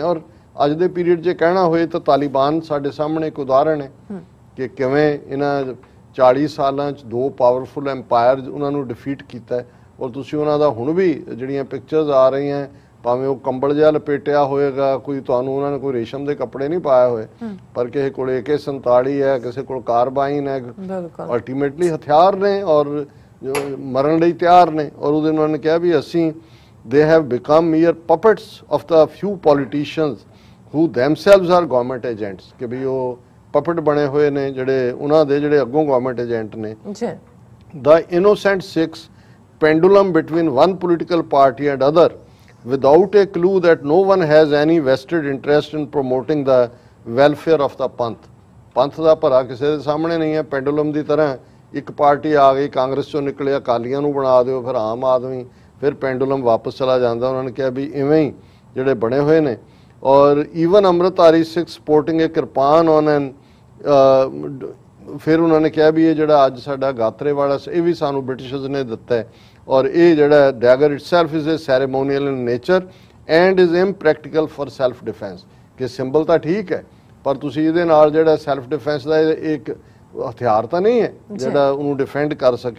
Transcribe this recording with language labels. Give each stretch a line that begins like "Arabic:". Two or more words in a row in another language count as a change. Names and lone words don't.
Punjabi: ਔਰ ਅੱਜ ਦੇ ਪੀਰੀਅਡ 'ਚ ਕਹਿਣਾ ਹੋਏ ਤਾਂ ਤਾਲਿਬਾਨ ਸਾਡੇ ਸਾਹਮਣੇ ਇੱਕ ਉਦਾਹਰਣ ਹੈ ਕਿ ਕਿਵੇਂ ਇਹਨਾਂ 40 ਸਾਲਾਂ 'ਚ 2
English: powerful empire
Punjabi: ਉਹਨਾਂ ਨੂੰ ਡਿਫੀਟ ਕੀਤਾ, ਔਰ ਤੁਸੀਂ ਉਹਨਾਂ ਦਾ ਹੁਣ ਵੀ ਜਿਹੜੀਆਂ ਪਿਕਚਰਸ ਆ ਰਹੀਆਂ, ਭਾਵੇਂ ਉਹ ਕੰਬਲ ਜਿਹਾ ਲਪੇਟਿਆ ਹੋਏਗਾ, ਕੋਈ ਤੁਹਾਨੂੰ ਉਹਨਾਂ ਨੇ ਕੋਈ ਰੇਸ਼ਮ ਦੇ ਕੱਪੜੇ ਨਹੀਂ ਪਾਏ ਹੋਏ, ਪਰ ਕਿਸੇ ਕੋਲ AK-47 ਹੈ, ਕਿਸੇ ਕੋਲ ਕਾਰਬਾਈਨ ਹੈ, ਅਲਟੀਮੇਟਲੀ ਹਥਿਆਰ ਨੇ ਔਰ ਮਰਨ ਲਈ ਤਿਆਰ ਨੇ। ਔਰ ਉਹਦੇ ਨਾਲ ਨੇ ਕਿਹਾ ਵੀ ਅਸੀਂ
English: they have become mere puppets of the few politicians who themselves are government agents,
Punjabi: ਕਿ ਵੀ ਉਹ ਪਪਟ ਬਣੇ ਹੋਏ ਨੇ ਜਿਹੜੇ ਉਹਨਾਂ ਦੇ ਜਿਹੜੇ ਅੱਗੋਂ
English: government agent
Punjabi: ਨੇ।
English: The innocent Sikhs pendulum between one political party and other without a clue that no one has any vested interest in promoting the welfare of the panth।
Punjabi: ਪੰਥ ਦਾ ਭਲਾ ਕਿਸੇ ਦੇ ਸਾਹਮਣੇ ਨਹੀਂ ਹੈ। ਪੈਂਡੂਲਮ ਦੀ ਤਰ੍ਹਾਂ ਇੱਕ ਪਾਰਟੀ ਆ ਗਈ, ਕਾਂਗਰਸ ਚੋਂ ਨਿਕਲੇ, ਅਕਾਲੀਆਂ ਨੂੰ ਬਣਾ ਦਿਓ, ਫਿਰ ਆਮ ਆਦਮੀ, ਫਿਰ ਪੈਂਡੂਲਮ ਵਾਪਸ ਚਲਾ ਜਾਂਦਾ। ਉਹਨਾਂ ਨੇ ਕਿਹਾ ਵੀ ਇਵੇਂ ਹੀ ਜਿਹੜੇ ਬਣੇ ਹੋਏ ਨੇ। ਔਰ
English: even Amritdhari Sikh sporting a kirpan on an,
Punjabi: ਫਿਰ ਉਹਨਾਂ ਨੇ ਕਿਹਾ ਵੀ ਇਹ ਜਿਹੜਾ ਅੱਜ ਸਾਡਾ ਗਾਤਰੇ ਵਾਲਾ ਇਹ ਵੀ ਸਾਨੂੰ ਬ੍ਰਿਟਿਸ਼ਰਸ ਨੇ ਦਿੱਤਾ ਹੈ, ਔਰ ਇਹ ਜਿਹੜਾ
English: dagger itself is a ceremonial in nature and is impractical for self defence,
Punjabi: ਕਿ ਸਿੰਬਲ ਤਾਂ ਠੀਕ ਹੈ ਪਰ ਤੁਸੀਂ ਇਹਦੇ ਨਾਲ ਜਿਹੜਾ
English: self defence
Punjabi: ਦਾ ਇੱਕ ਹਥਿਆਰ ਤਾਂ ਨਹੀਂ ਹੈ ਜਿਹੜਾ ਉਹਨੂੰ ਡਿਫੈਂਡ ਕਰ ਸਕੇ।